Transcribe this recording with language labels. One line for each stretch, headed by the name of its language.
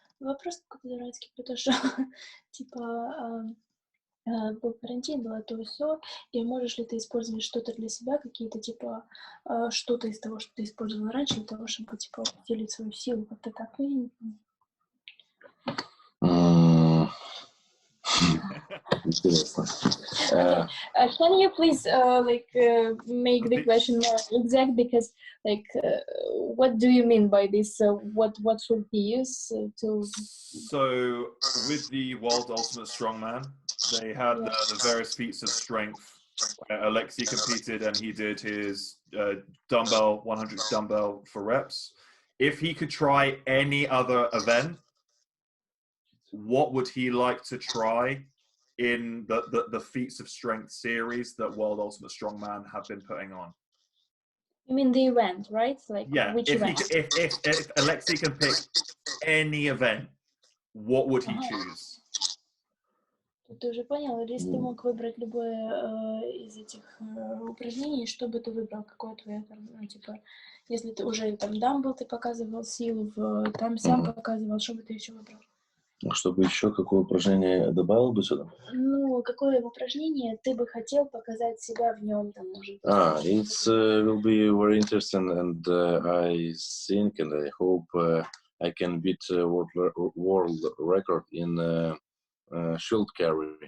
Russian: Вопрос какой-то дурацкий, потому что, типа, был карантин, было то и сё, и можешь ли ты использовать что-то для себя, какие-то, типа, что-то из того, что ты использовал раньше, для того, чтобы, типа, усилить свою силу, как-то так, ну, я не помню. Интересно.
English: Okay. Can you please make the question more exact, because what do you mean by this? What should he use to? So with the World Ultimate Strongman, they had the various feats of strength. Oleksii competed and he did his dumbbell 100 dumbbell for reps. If he could try any other event, what would he like to try in the feats of strength series that World Ultimate Strongman have been putting on? You mean the event, right? Like, yeah, which event? If Oleksii can pick any event, what would he choose?
Russian: Ты уже понял, или если ты мог выбрать любое из этих упражнений, что бы ты выбрал, какое твое там, ну, типа, если ты уже там дамбл ты показывал силу, там сам показывал, что бы ты еще выбрал? Чтобы еще какое упражнение добавил бы сюда? Ну, какое упражнение ты бы хотел показать себя в нем, там, может быть?
English: It will be very interesting, and I think and I hope I can beat world record in shield carry.